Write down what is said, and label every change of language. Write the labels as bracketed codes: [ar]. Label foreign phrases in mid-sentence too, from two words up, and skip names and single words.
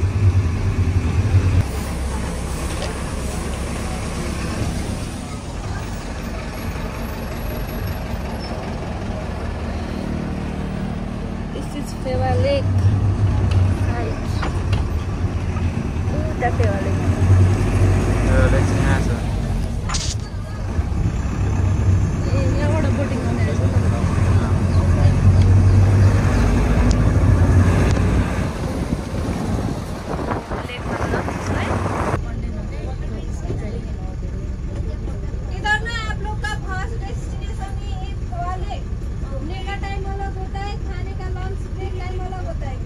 [en] This is Fewa Lake. That Fewa Lake. [ne] लेक चाहिँ यहाँ छ। यहाँबाट बोटिङ गर्ने रहेछ। [hi] इधर ना आप लोग का [en] first destination is Gova Lake. [hi] घूमने का टाइम अलग होता है, खाने का [en] lunch break time [hi] अलग होता है।